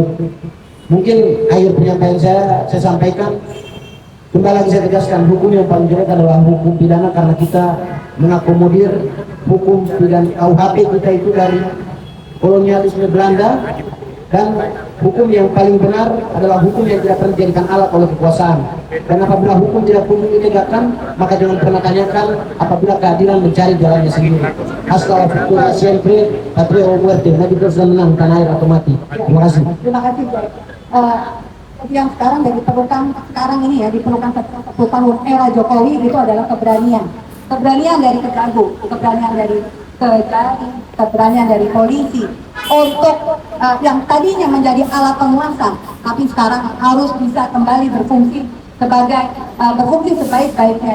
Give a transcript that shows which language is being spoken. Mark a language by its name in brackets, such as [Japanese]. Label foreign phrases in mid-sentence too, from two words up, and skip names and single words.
[Indonesian] Mungkin akhir penyampaian saya sampaikan kembali lagi, saya tegaskan hukum yang paling jelek adalah hukum pidana, karena kita mengakomodir hukum pidana KUHP kita itu dari kolonialisme Belanda, dan hukum yang paling benar adalah hukum yang tidak pernah dijadikan alat oleh kekuasaan. Dan apabila hukum tidak kunjung ditegakkan, maka jangan pernah tanyakan apabila keadilan mencari jalannya sendiri. [Spanish] Hasta la futura siempre, patria o muerte. [Indonesian] Nabi terus menang, tanah air atau mati. Terima kasih. Terima kasih, Jay. Yang sekarang yang diperlukan sekarang ini ya, diperlukan era Jokowi itu adalah keberanian. Keberanian dari Kejagung, keberanian dari Kejari, keberanian dari polisi untuk yang tadinya menjadi alat penguasa, tapi sekarang harus bisa kembali berfungsi sebagai berfungsi sebaik-baiknya.